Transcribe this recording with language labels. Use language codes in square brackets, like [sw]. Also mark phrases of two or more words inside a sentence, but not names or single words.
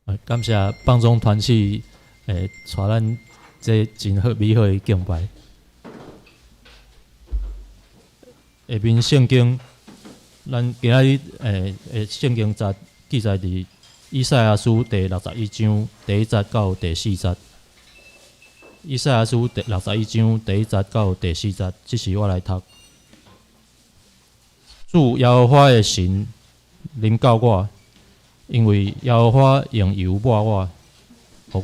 [nan] 感谢帮中团契带咱这真好美好的敬拜。下面圣经，咱今仔日圣经节记载伫以赛亚书第61章第1节到第4节。以赛亚书第61章第1节到第4节，这是我来读。主耶和华的神临到我，因为耶和华用油抹我，互